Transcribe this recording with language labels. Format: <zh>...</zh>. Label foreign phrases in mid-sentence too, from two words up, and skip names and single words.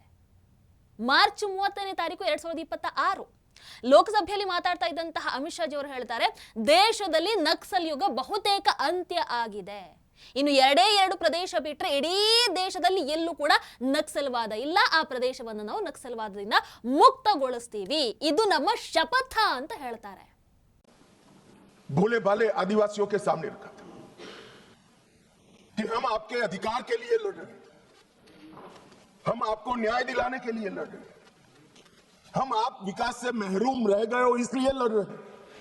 <kn>ಮಾರ್ಚ್ 30ನೇ ತಾರೀಕು 2026 ಲೋಕಸಭೆಯಲ್ಲಿ ಮಾತಾಡ್ತಾ ಇದ್ದಂತಹ ಅಮಿತ್ ಶಾ ಜಿಯವರು ಹೇಳ್ತಾರೆ, ದೇಶದಲ್ಲಿ ನಕ್ಸಲ್ ಯುಗ ಬಹುತೇಕ ಅಂತ್ಯ ಆಗಿದೆ. ಇನ್ನು ಎರಡು ಪ್ರದೇಶ ಬಿಟ್ಟರೆ ಇಡೀ ದೇಶದಲ್ಲಿ ಎಲ್ಲೂ ಕೂಡ ನಕ್ಸಲ್ವಾದ ಇಲ್ಲ. ಆ ಪ್ರದೇಶವನ್ನು ನಾವು ನಕ್ಸಲ್ವಾದದಿಂದ ಮುಕ್ತಗೊಳಿಸ್ತೀವಿ. ಇದು ನಮ್ಮ ಶಪಥ ಅಂತ ಹೇಳ್ತಾರೆ.</kn> <hi>भोले भाले आदिवासियों के सामने रखा था कि हम आपके अधिकार के लिए लड़ रहे हैं, हम आपको न्याय दिलाने के लिए लड़ रहे हैं, हम आप विकास से महरूम रह गए हो इसलिए लड़ रहे हैं।</hi>